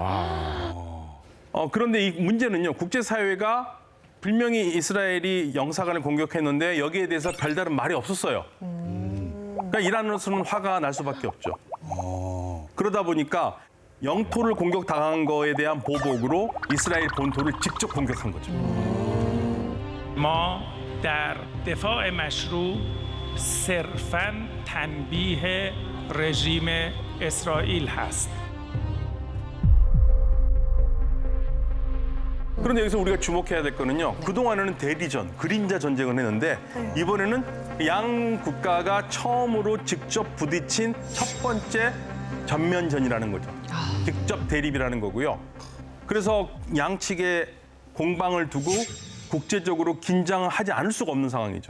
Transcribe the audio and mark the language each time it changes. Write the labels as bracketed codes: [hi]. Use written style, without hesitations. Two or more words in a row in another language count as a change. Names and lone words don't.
[ko] 그런데 이 문제는요, 국제사회가 분명히 이스라엘이 영사관을 공격했는데 여기에 대해서 별다른 말이 없었어요. 그러니까 이란으로서는 화가 날 수밖에 없죠. 그러다 보니까 영토를 공격당한 거에 대한 보복으로 이스라엘 본토를 직접 공격한 거죠. [fa] ما در دفاع مشروع صرفاً تنبیه رژیم اسرائیل هست. [ko] 그런데 여기서 우리가 주목해야 될 거는요. 그동안에는 대리전, 그림자 전쟁을 했는데 이번에는 양 국가가 처음으로 직접 부딪힌 첫 번째 전면전이라는 거죠. 직접 대립이라는 거고요. 그래서 양측의 공방을 두고 국제적으로 긴장을 하지 않을 수가 없는 상황이죠.